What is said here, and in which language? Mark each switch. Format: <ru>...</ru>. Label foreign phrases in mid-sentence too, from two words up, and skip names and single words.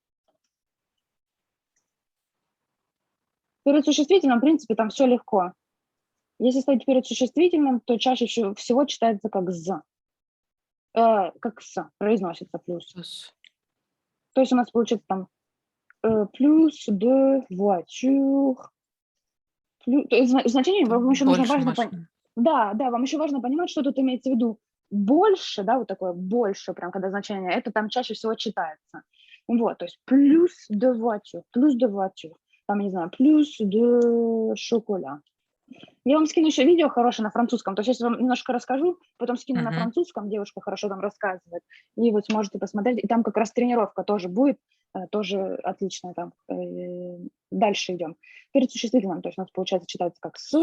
<ru>Перед существительным, в принципе, там все легко. Если стоит перед существительным, то чаще всего читается как «з», как «с», произносится плюс. Плюс. То есть у нас получится там</ru> <fr>plus de voiture.</fr> <ru>То есть значение вам еще нужно Больше важно машин. да, да, вам еще важно понимать, что тут имеется в виду. Больше, да, вот такое больше, прям когда значение, это там чаще всего читается. Вот, то есть</ru> <fr>plus de voiture,</fr> <ru>там, не знаю,</ru> <fr>plus de chocolat.</fr> <ru>Я вам скину еще видео хорошее на французском. То есть я вам немножко расскажу, потом скину на Мгм. французском, девушка хорошо там рассказывает, и вот сможете посмотреть. И там как раз тренировка тоже будет, тоже отличная там. Дальше идем. Перед существительным, то есть у нас получается читается как «с».</ru>